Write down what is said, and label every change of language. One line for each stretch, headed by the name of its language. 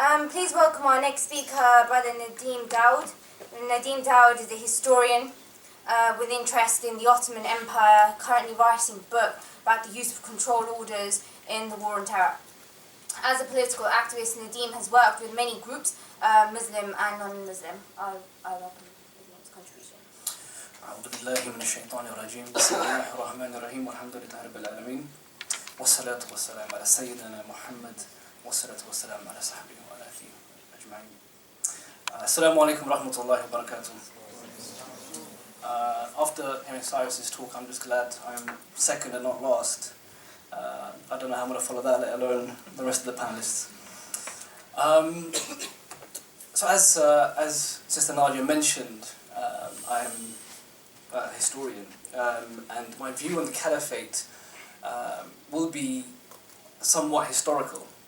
English: Please welcome our next speaker, Brother Nadim Daoud. Nadim Daoud is a historian with interest in the Ottoman Empire, currently writing a book about the use of control orders in the War on Terror. As a political activist, Nadim has worked with many groups, Muslim and non-Muslim. I welcome Nadim's contribution.
Arabic: أعوذ بالله من الشيطان الرجيم بسم الله الرحمن الرحيم والحمد لله رب العالمين والصلاة والسلام على سيدنا محمد والصلاة والسلام على صحبه وعلى آله أجمعين. السلام عليكم ورحمة الله وبركاته.
English: After hearing Cyrus's talk, I'm just glad I'm second and not last. I don't know how I'm going to follow that, let alone the rest of the panelists. So as Sister Nadia mentioned, I'm a historian, and my view on the Caliphate will be somewhat historical.